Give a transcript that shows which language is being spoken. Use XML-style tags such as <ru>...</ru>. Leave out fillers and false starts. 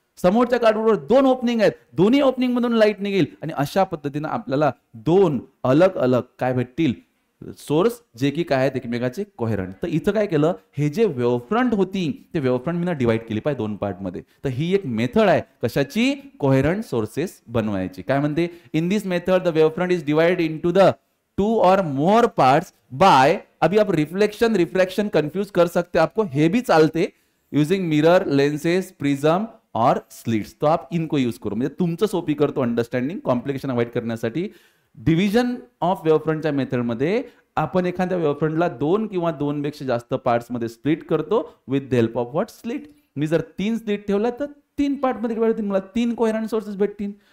<mr>समोरच्या कार्डबोर्डवर दोन ओपनिंग आहेत, दोन्ही ओपनिंग मधून लाईट निघेल आणि अशा पद्धतीने आपल्याला दोन अलग अलग काय भेटतील? सोर्स, जे की काय आहेत एकमेकाचे कोहेरंट. तर इथं काय केलं? हे जे वेव्ह फ्रंट होती ते वेव्ह फ्रंट मी डिवाइड केली पाहिजे दोन पार्ट मध्ये. तर ही एक मेथड आहे कशाची? कोहेरंट सोर्सेस बनवायची. काय म्हणते?</mr> <en>in this method the wave front is divide into the 2 और more parts by,</en> <hi>अभी आप रिफ्लेक्शन रिफ्रैक्शन कंफ्यूज कर सकते आपको,</hi> <en>हे भी चालते, यूजिंग मिरर, लेंसेस, प्रिज्म और स्लिट्स.</en> <hi>तो आप इनको यूज करो,</hi> <mr>म्हणजे तुमचं सोपी करतो अंडरस्टँडिंग, कॉम्प्लिकेशन अवॉइड करण्यासाठी. डिव्हिजन ऑफ वेव्ह फ्रंटच्या मेथडमध्ये आपण एखाद्या वेवफ्रंटला 2 किंवा 2 पेक्षा जास्त पार्ट्स मध्ये स्प्लिट करतो</mr> <en>with the help of what</en> <mr>slit. मी जर 3 स्लिट ठेवला तर 3 पार्ट मध्ये डिवाइड होतील, मला 3 कोहेरंट सोर्सेस भेटतील.</mr>